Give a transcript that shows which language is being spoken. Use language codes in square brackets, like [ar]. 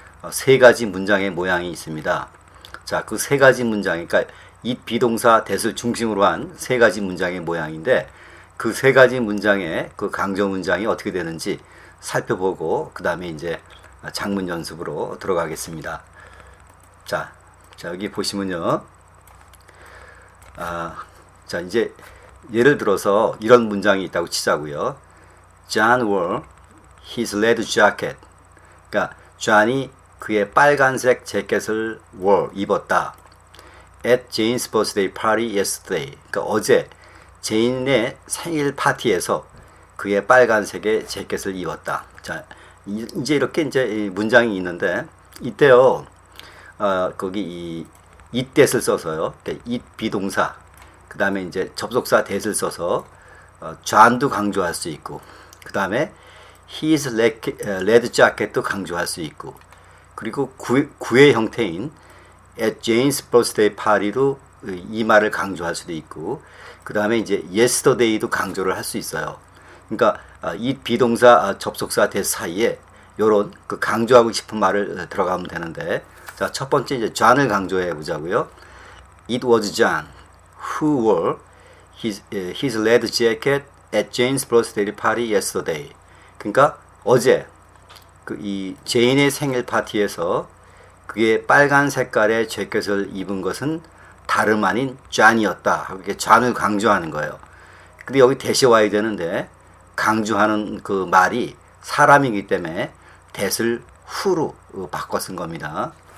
[ko] 세 가지 문장의 모양이 있습니다. 자, 그 세 가지 문장, 그러니까 it 비동사 that을 중심으로 한 세 가지 문장의 모양인데 그 세 가지 문장의 그 강조 문장이 어떻게 되는지 살펴보고 그 다음에 이제 작문 연습으로 들어가겠습니다. 자 여기 보시면요. 자 이제 예를 들어서 이런 문장이 있다고 치자고요. [en] John wore his red jacket. [ko] 그러니까 존이 그의 빨간색 재킷을 wore 입었다. [en] At Jane's birthday party yesterday. [ko] 그러니까 어제 제인의 생일 파티에서 그의 빨간색의 재킷을 입었다. 자, 이제 이렇게 이제 문장이 있는데 이때요. 거기 이 itthat을 써서요. it 비동사. 그다음에 이제 접속사 that을 써서 존도 강조할 수 있고 그다음에 [en] his red jacket [ko] 도 강조할 수 있고 그리고 구의 형태인 [en] at Jane's birthday party [ko] 도 이 말을 강조할 수도 있고 그다음에 이제 yesterday도 강조를 할 수 있어요. 그러니까 이 비동사 접속사 that 사이에 요런 그 강조하고 싶은 말을 들어가면 되는데 자, 첫 번째 이제 John을 강조해 보자고요. [en] It was John who wore his red jacket at Jane's birthday party yesterday. [ko] 그러니까 어제 그 이 제인의 생일 파티에서 그의 빨간 색깔의 재킷을 입은 것은 다름 아닌 John이었다. 이렇게 John을 강조하는 거예요. 근데 여기 that이 와야 되는데 강조하는 그 말이 사람이기 때문에 that을 who로 바꿔 쓴 겁니다.